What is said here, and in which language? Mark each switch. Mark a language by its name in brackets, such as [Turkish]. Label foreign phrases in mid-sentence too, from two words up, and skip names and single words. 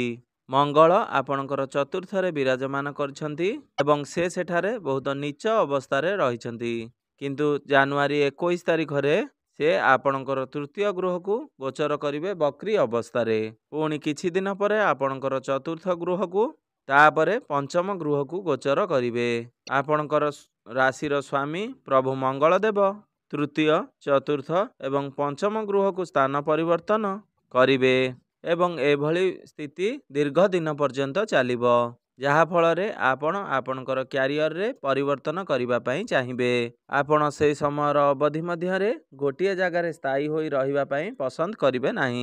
[Odia] ମଙ୍ଗଳ ଆପଣଙ୍କର ଚତୁର୍ଥ ରେ ବିରାଜମାନ କରୁଛନ୍ତି ଏବଂ ସେ ସେଠାରେ ବହୁତ ନୀଚ ଅବସ୍ଥା ରେ ରହିଛନ୍ତି କିନ୍ତୁ ଜାନୁଆରୀ 21 ତାରିଖ ରେ ସେ ଆପଣଙ୍କର ତୃତୀୟ ଗୃହ କୁ ଗୋଚର କରିବେ ବକ୍ରୀ ଅବସ୍ଥା ରେ। ପୁଣି କିଛି ଦିନ ପରେ ଆପଣଙ୍କର ଚତୁର୍ଥ ଗୃହ କୁ ତା'ପରେ ପଞ୍ଚମ ଗୃହ କୁ ଗୋଚର କରିବେ। ଆପଣଙ୍କର ରାଶିର ସ୍ୱାମୀ ପ୍ରଭୁ ମଙ୍ଗଳ ଦେବ ତୃତୀୟ ଚତୁର୍ଥ ଏବଂ ପଞ୍ଚମ ଗୃହ କୁ ସ୍ଥାନ ପରିବର୍ତ୍ତନ କରିବେ ଏବଂ ଏଭଳି ସ୍ଥିତି ଦୀର୍ଘ ଦିନ ପର୍ଯ୍ୟନ୍ତ ଚାଲିବ ଯାହା ଫଳ ରେ ଆପଣ ଆପଣଙ୍କର କ୍ୟାରିୟର ରେ ପରିବର୍ତ୍ତନ କରିବା ପାଇଁ ଚାହିଁବେ। ଆପଣ ସେ ସମୟ ଅବଧି ମଧ୍ୟ ରେ ଗୋଟିଏ ଜାଗା ରେ ସ୍ଥାୟୀ ହୋଇ ରହିବା ପାଇଁ ପସନ୍ଦ କରିବେ ନାହିଁ।